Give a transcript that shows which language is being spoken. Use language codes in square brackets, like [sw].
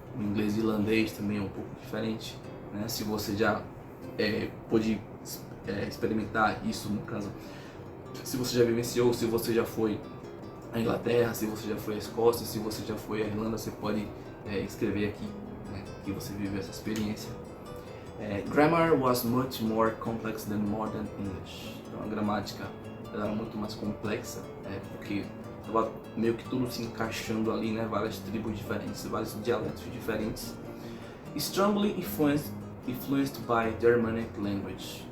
[pt] O inglês irlandês também é um pouco diferente, né? Se você já pôde experimentar isso, no caso, se você já vivenciou, se você já foi à Inglaterra, se você já foi à Escócia, se você já foi à Irlanda, você pode escrever aqui, né, que você viveu essa experiência. [en] Grammar was much more complex than modern English. [pt] Então a gramática era muito mais complexa, porque estava meio que tudo se encaixando ali, né? Várias tribos diferentes, vários dialetos diferentes. [en] Strongly influenced by Germanic language.